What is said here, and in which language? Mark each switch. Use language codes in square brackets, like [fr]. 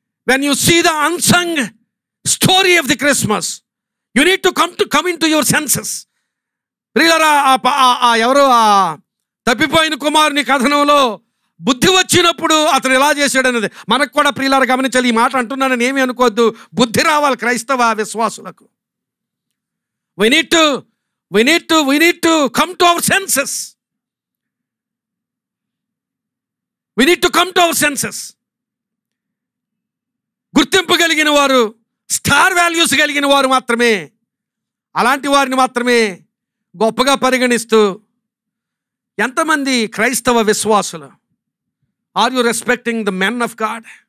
[en] When you see the unsung story of the Christmas, you need to come into your senses. [te] ప్రియులారా, ఎవరో తప్పిపోయిన కుమారుని కథనంలో బుద్ధి వచ్చినప్పుడు అతను ఎలా చేశాడన్నది మనకు కూడా ప్రియులారా గమనించాలి. ఈ మాట అంటున్నానని ఏమీ అనుకోవద్దు. బుద్ధి రావాలి క్రైస్తవ విశ్వాసులకు. [en] we need to come to our senses. we need to come to our senses. [te] గుర్తింపు కలిగిన వారు, స్టార్ వాల్యూస్ కలిగిన వారు మాత్రమే, అలాంటి వారిని మాత్రమే గొప్పగా పరిగణిస్తూ ఎంతమంది క్రైస్తవ విశ్వాసులు [en] Are you respecting the men of God?